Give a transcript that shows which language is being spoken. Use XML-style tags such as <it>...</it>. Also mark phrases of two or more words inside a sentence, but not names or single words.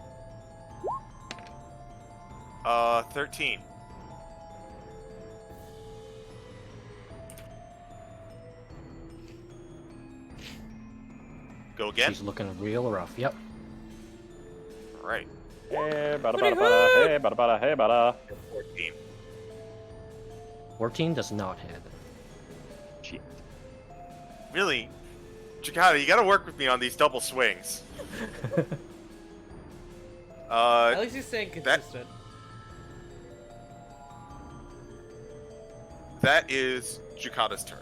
<en>13. Go again? She's looking real rough. Yep. Alright. Hey, bada bada bada. Hey, bada bada. Hey, bada. 14. 14 does not hit. Shit. Really? Jakata, you gotta work with me on these double swings. At least he's staying consistent. That is Jakata's turn.</en>